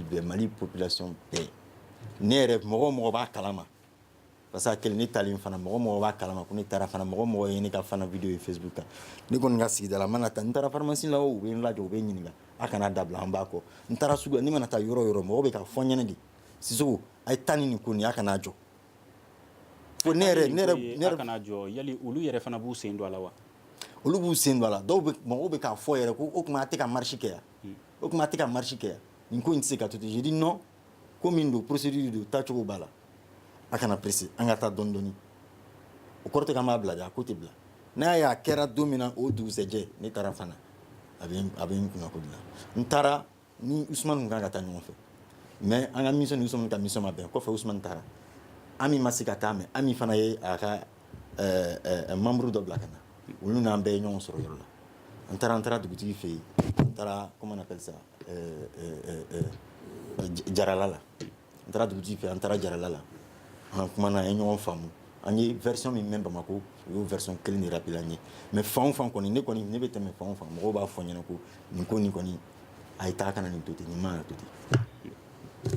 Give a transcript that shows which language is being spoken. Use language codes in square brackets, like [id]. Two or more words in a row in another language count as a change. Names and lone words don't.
[bm] bɛɛ Mali population bɛɛ ne yɛrɛ mɔgɔ o mɔgɔ b'a kalama [fr] parce que [bm] a kɛlen ne talen fana mɔgɔ o mɔgɔ b'a kalama ko ne taara fana mɔgɔ o mɔgɔ ye ne ka fana video ye Facebook kan ne kɔni ka sigida la n mana taa n taara pharmacie la o u bɛ n lajɔ u bɛ n ɲininka a kana dabila an b'a kɔ n taara sugu la ne mana taa yɔrɔ o yɔrɔ mɔgɔ bɛ ka fɔ n ɲɛna de Sisoko a ye taa ni nin ko nin a kana jɔ ko ne yɛrɛ kana jɔ yali olu yɛrɛ fana b'u sen don a la wa olu b'u sen don a la mɔgɔw bɛ k'a fɔ yɛrɛ ko o tuma a tɛ ka marche kɛ yan o tuma a tɛ ka marche kɛ yan nin ko in tɛ se ka to ten [fr] je dis non [bm] ko min don procédure don taacogo b'a la a kana pressé an ka taa dɔɔni dɔɔni o kɔrɔ tɛ k'an b'a bila dɛ a ko tɛ bila n'a y'a kɛra don min na o dugusɛjɛ ne taara Fana a bɛ n kunna ko de la n taara ni Usumani kun kan ka taa ɲɔgɔn fɛ mais an ka mission ni Usumani ka mission ma bɛn kɔfɛ Usumani taara Ami ma se ka taa mais Ami fana ye a ka membre dɔ bila ka na olu n'an bɛɛ ye ɲɔgɔn sɔrɔ yɔrɔ la an taara dugutigi fɛ yen an taara [fr] comment on appelle ça [bm] Jarala la an taara dugutigi fɛ an taara Jarala la an kumana an ye ɲɔgɔn faamu an ye version min mɛn Bamako o y'o version kelen de rappelé an ye mais fan o fan kɔni ne bɛ tɛmɛ fan o fan mɔgɔw b'a fɔ n ɲɛna ko nin ko nin kɔni a ye taa kana nin to ten nin man ka to ten.